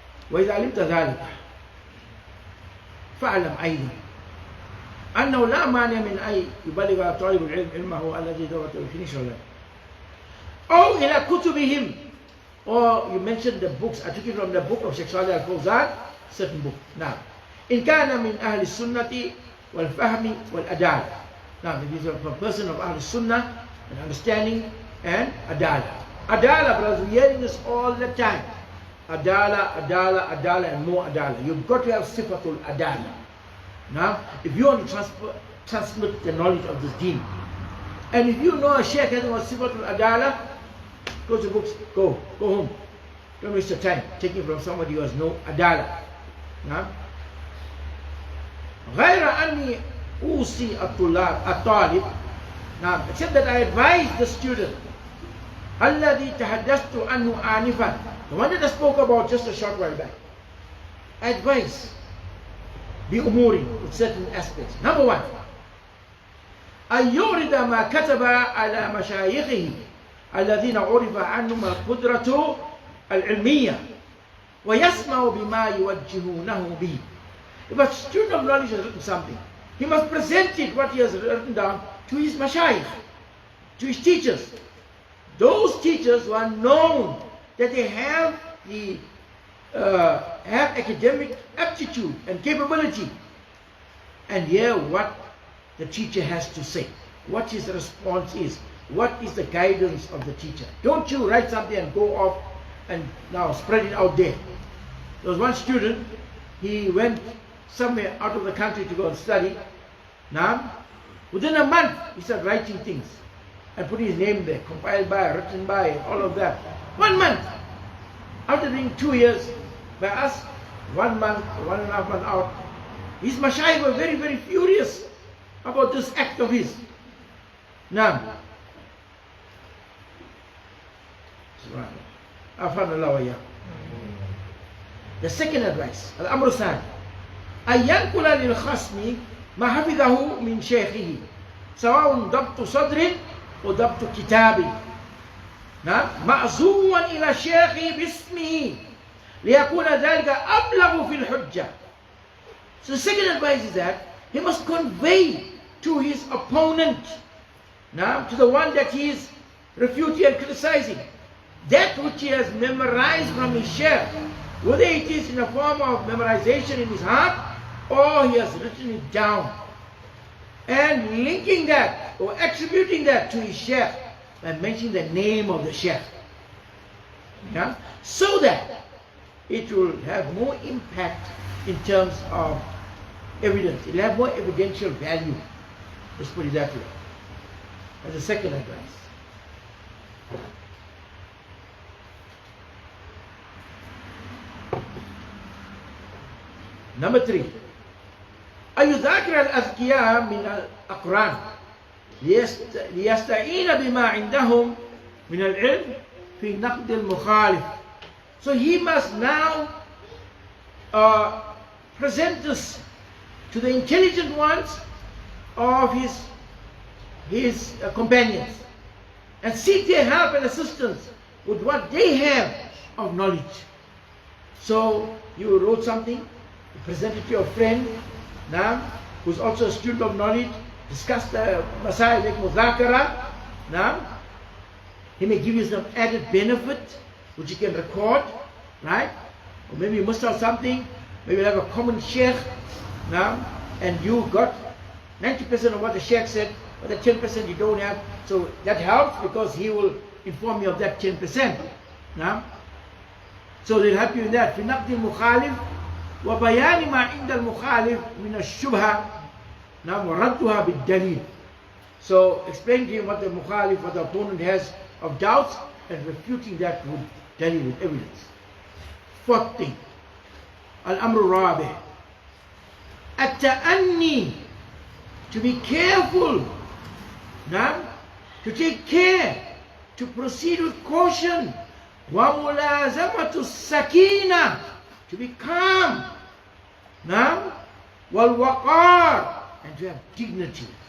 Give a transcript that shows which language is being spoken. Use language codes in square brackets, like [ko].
[ar] وإذا علمت ذلك فاعلم أيضا أنه لا مانع من أن يبلغ طالب العلم علمه الذي درسه في نشر له أو إلى كتبهم. [en] Or you mentioned the books. I took it from the book of Sheikh Salih al-Fawzan, certain book. Now, [ar] إن كان من أهل السنة والفهم والأدالة. [en] Now, this is a person of Ahl Sunnah and understanding and Adala. Adala, brothers, we're hearing this all the time. Adala, Adala, Adala, and more Adala. You've got to have sifatul Adala. Now, if you want to transmit the knowledge of this deen, and if you know a sheikh hasn't got sifatul Adala, close the books, go home. Don't waste your time taking from somebody who has no Adala. Now, [ar] غير أني أوصي الطالب, [en] now, except that I advise the student [ar] الذي تحدثت عنه آنفا, [en] the one that I spoke about just a short while back. I advise [ar] بأمور, [en] with certain aspects. Number 1, [ar] أن يورد ما كتب على مشايخه الذين عرف عنهم القدرة العلمية ويسمع بما يوجهونه به. [en] If a student of knowledge has written something, he must present it, what he has written down, to his mashayikh, to his teachers. Those teachers who are known that they have academic aptitude and capability, and hear what the teacher has to say, what his response is, what is the guidance of the teacher. Don't you write something and go off and now spread it out there. There was one student, he went somewhere out of the country to go and study. Now, within a month, he started writing things and putting his name there, compiled by, written by, and all of that. 1 month. After being 2 years by us, 1 month, 1.5 months out, his mashayikh were very, very furious about this act of his. Now, the second advice, [ar] Al-Amr Sani, أن ينقل للخصم ما حفظه من شيخه سواء ضبط صدر وضبط كتاب معزوا إلى شيخه باسمه ليكون ذلك أبلغ في الحجة. [en] So the second advice is that he must convey to his opponent, now to the one that he is refuting and criticizing, that which he has memorized from his sheikh, whether it is in a form of memorization in his heart or he has written it down. and linking that or attributing that to his sheikh by mentioning the name of the sheikh. Yeah? So that it will have more impact in terms of evidence. It will have more evidential value. Let's put it that way. As a second advice. Number 3. [ar] أن يذاكر الأذكياء من الأقران ليستعين بما عندهم من العلم في نقد المخالف. [en] So he must now present this to the intelligent ones of his companions and seek their help and assistance with what they have of knowledge. So you wrote something, you present it to your friend now, who's also a student of knowledge, discuss the Masaa'il, make mudhakara. Now, he may give you some added benefit which you can record, right? Or maybe you missed out something, maybe you have a common sheikh now, and you got 90% of what the sheikh said, but the 10% you don't have. So that helps because he will inform you of that 10%. Now, so they'll help you in that. [ar] في نقد المخالف وبيان ما عند المخالف من الشبهة نعم وردها بالدليل. [en] So explain to him what the mukhalif, what the opponent has of doubts, and refuting that with dalil, with evidence. Fourth thing, [ar] al-amr rabi, at-ta'anni, [en] to be careful, now, to take care, to proceed with caution, [ar] wa mulazamatu sakina, [en] to be calm, now, [ar] wal waqar, [en] and to have dignity.